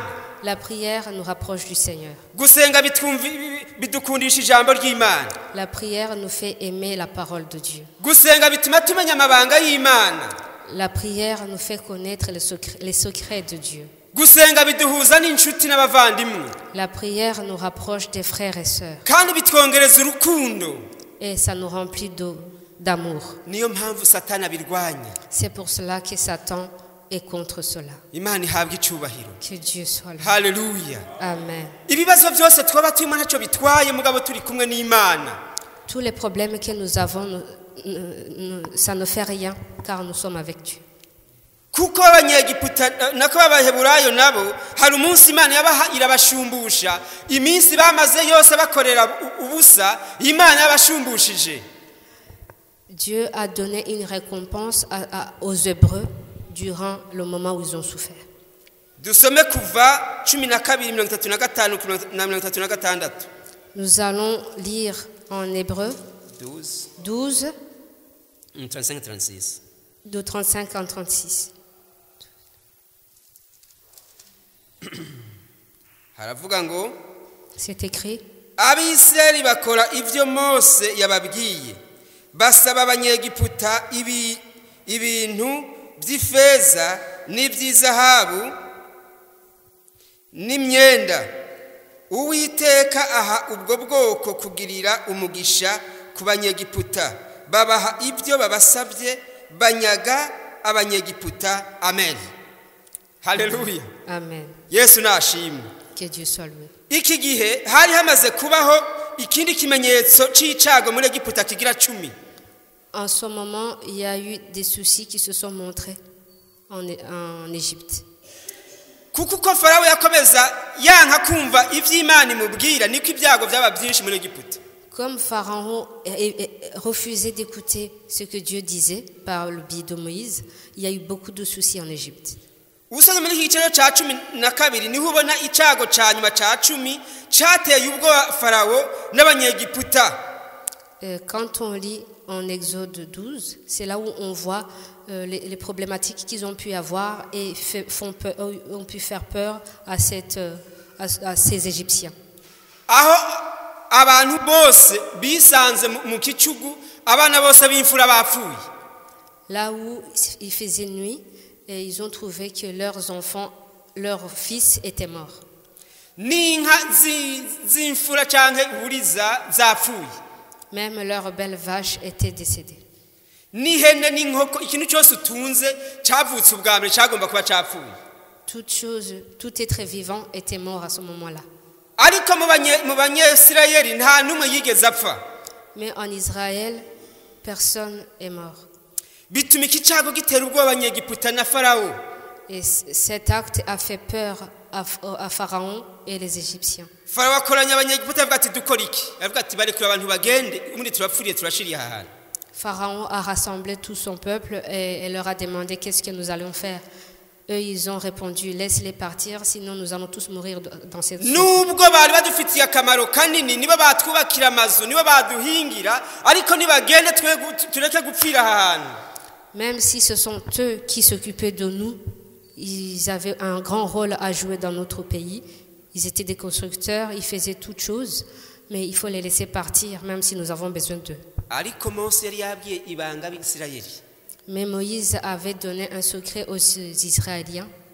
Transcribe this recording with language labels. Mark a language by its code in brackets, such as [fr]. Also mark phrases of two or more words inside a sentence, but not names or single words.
[fr] La prière nous rapproche du Seigneur. [rw] Gusenga bidukundisha ijambo ry'Imana. [fr] La prière nous fait aimer la parole de Dieu. [rw] Gusenga bituma tumenya amabanga y'Imana. [fr] La prière nous fait connaître les secrets de Dieu. [rw] Gusenga biduhuza n'inshuti n'abavandimwe. [fr] La prière nous rapproche des frères et sœurs. [rw] Kandi bitwongereza urukundo. [fr] Et ça nous remplit d'amour. [rw] Niyo mpamvu Satani abirwanya. [fr] C'est pour cela que Satan est contre cela. [rw] Imana ihabwe icyubahiro. [fr] Que Dieu soit là. [rw] Haleluya. Amen. Ibibazo byose twaba turimo ntacyo bitwaye mugabo turi kumwe n'Imana. [fr] Tous les problèmes que nous avons, ça ne fait rien car nous sommes avec Dieu. [rw] Kuko abanyegiputa nako abaheburayo nabo hari umunsi Imana yabaha irabashumbusha iminsi bamaze yose bakorera ubusa Imana yabashumbushije. [fr] Dieu a donné une récompense aux Hébreux durant le moment où ils ont souffert. [rw] Dusome kuva 12:35-36. [fr] Nous allons lire en Hébreu 12 35-36. de 35 en 36. [rw] haravuga ngo [fr] C'est écrit, [rw] abisirayeli bakora ibyo mose yababwiye basaba abanyegiputa ibintu by'ifeza n'iby'izahabu n'imyenda. Uwiteka aha ubwo bwoko kugirira umugisha ku banyegiputa, babaha ibyo babasabye, banyaga abanyegiputa. Amen. Haleluya. Amen. Yesu nashimwe. [fr] Que Dieu soit loué. [rw] Iki gihe hari hamaze kubaho ikindi kimenyetso c'icago muri Egiputa kigira 10. [fr] En ce moment, il y a eu des soucis qui se sont montrés en Égypte. [rw] Kuko uko Farawo yakomeza yanka kumva ivy'Imana imubwira niko ibyago byaba byinshi muri Egiputa. [fr] Comme Pharaon refusait d'écouter ce que Dieu disait par le biais de Moïse, il y a eu beaucoup de soucis en Égypte. [rw] Ubusanzwe muri iki cyo ca 12 niho ubona icago ca nyuma ca 10 cateye ubwo Farawo n'abanyegiputa. [fr] Quand on lit en Exode 12, c'est là où on voit les problématiques qu'ils ont pu avoir et ont pu faire peur à ces Égyptiens. [rw] Aho abantu bose bisanze mu kicugu, abana bose b'imfura bapfuye. [fr] Là où il faisait nuit, et ils ont trouvé que leurs enfants, leurs fils étaient morts. [rw] N'inka z'imfura canke buriza zapfuye. [fr] Même leurs belles vaches étaient décédées. [rw] N'ihene n'inkoko ikintu cyose utunze cyavutse ubwa mbere cyagomba kuba cyapfuye. [fr] Tout être vivant était mort à ce moment-là. [rw] Ariko mu banyesirayeli nta numwe yigeze apfa. [fr] Mais en Israël, personne est mort. [rw] Bituma iki cyago gitera ubwoba abanyegiputa na Farawo. [fr] Et cet acte a fait peur à Pharaon et les Égyptiens. [rw] Farawo akoranya abanyegiputa avuga ati dukora iki? Avuga ati barekura abantu bagende, ubundi turapfuriye turashiriye aha. [fr] Pharaon a rassemblé tout son peuple et leur a demandé qu'est-ce que nous allons faire. Eux, ils ont répondu, laisse-les partir, sinon nous allons tous mourir dans cette zone. [rw] Nubwo bari badufitiye akamaro kanini, nibo batwubakira amazu, nibo baduhingira, ariko nibagende tureke gupfira aha. [fr] Même si ce sont eux qui s'occupaient de nous, ils avaient un grand rôle à jouer dans notre pays. Ils étaient des constructeurs, ils faisaient toutes choses, mais il faut les laisser partir, même si nous avons besoin d'eux. Mais Moïse avait donné un secret aux Israéliens.